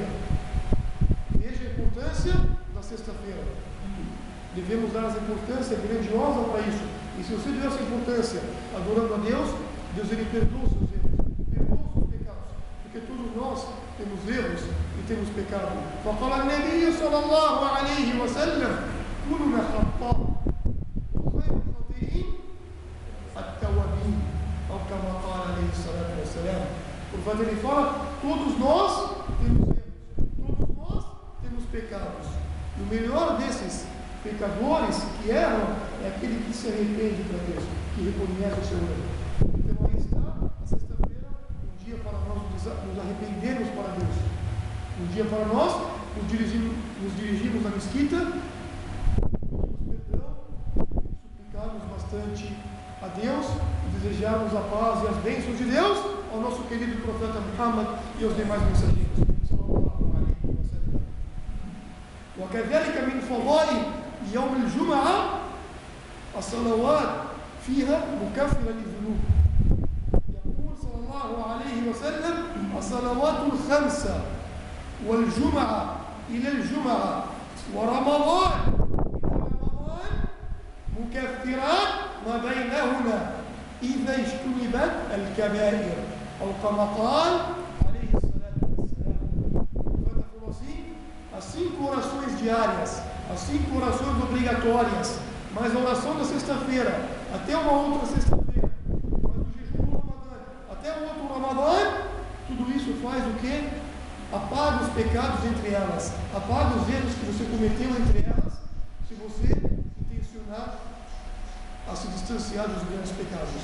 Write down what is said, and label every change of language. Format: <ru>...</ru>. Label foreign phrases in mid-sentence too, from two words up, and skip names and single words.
<pt>Veja a importância da sexta-feira. Devemos dar essa importância grandiosa para isso. E se você der essa importância adorando a Deus, Deus ele perdoa os seus erros, perdoa os seus pecados. Porque todos nós temos erros e temos pecado.</pt> <ar>فقال النبي صلى الله عليه وسلم كلنا خطاء وخير الخاطئين التوابين أو كما قال عليه الصلاة والسلام.</ar> <pt>O profeta ele fala, todos nós temos erros, todos nós temos pecados. E o melhor desses pecadores que erram é aquele que se arrepende para Deus, que reconhece o seu erro. Então aí está a sexta-feira, um dia para nós nos arrependermos para Deus, um dia para nós nos dirigirmos à mesquita, pedirmos perdão, suplicarmos bastante a Deus, desejarmos a paz e as bênçãos de Deus ao nosso querido profeta Muhammad e aos demais mensageiros.</pt> <ar>وكذلك من فضائل يوم الجمعة الصلوات فيها مكفرة للذنوب. يقول صلى الله عليه وسلم الصلوات الخمسة والجمعة إلى الجمعة ورمضان إلى رمضان مكفرات ما بينهما إذا اجتنبت الكبائر أو كما قال عليه الصلاة والسلام.</ar> <pt>فتقول as 5 orações diárias, as 5 orações obrigatórias, mais a oração da sexta-feira, até uma outra sexta-feira, mais o jejum do Ramadã, até o outro Ramadã, tudo isso faz o quê? Apaga os pecados entre elas, apaga os erros que você cometeu entre elas, se você intencionar a se distanciar dos grandes pecados.</pt>